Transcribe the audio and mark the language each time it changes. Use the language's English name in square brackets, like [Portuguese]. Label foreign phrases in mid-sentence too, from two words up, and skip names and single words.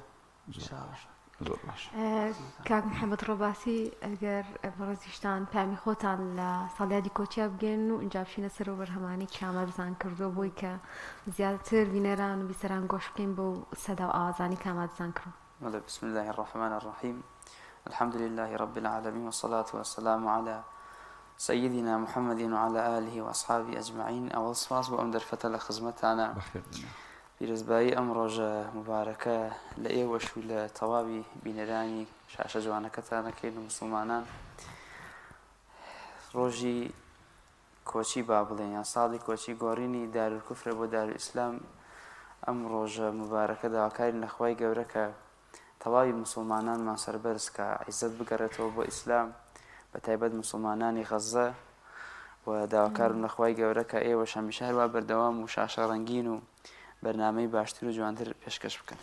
[Central Kurdish] زۆر باش. کاک محەممەد ڕۆباسی ئەگەر بەڕێزیشتان پامی خۆتان لە ساڵیادی کۆچیا بگەن و ئینجا بچینە سەر و بەرهەمانی کامە بزان کردووە بۆی کە زیاتر بینەران و بیسەران گۆش بکەین بۆ سەدا و ئاوازانی کامادزان کردو. [Arabic] بسم الله الرحمن الرحيم. الحمد لله رب العالمين والصلاة والسلام على سيدنا محمد وعلى آله وأصحابه أجمعين. [Central Kurdish] أول سپاس بۆ ئەم دەرفەتە لە خزمەتانە پیرۆزبایی ئەم ڕۆژە مبارەکە لە ئێوەش و لە تەواوی بینەرانی شاشە جوانەکەتانەکەین و مسلمانان. ڕۆژی کۆچی با بڵێن یان ساڵی کۆچی گۆڕینی دارولکوفرە بۆ دارولئیسلام ئەم ڕۆژە مبارەکە داواکارین لە خوای گەورە کە تەواوی مسلمانانمان سەربەرز کە عیزەت بگەڕێتەوە بۆ ئیسلام بە تایبەت مسلمانانی غەزە و داواکارم لە خوای گەورە کە ئێوەش هەمیشە هەروە بەردەوام و شاشە ڕەنگین و بەرنامەی باشتر و جوانتر پێشکەش بکەن.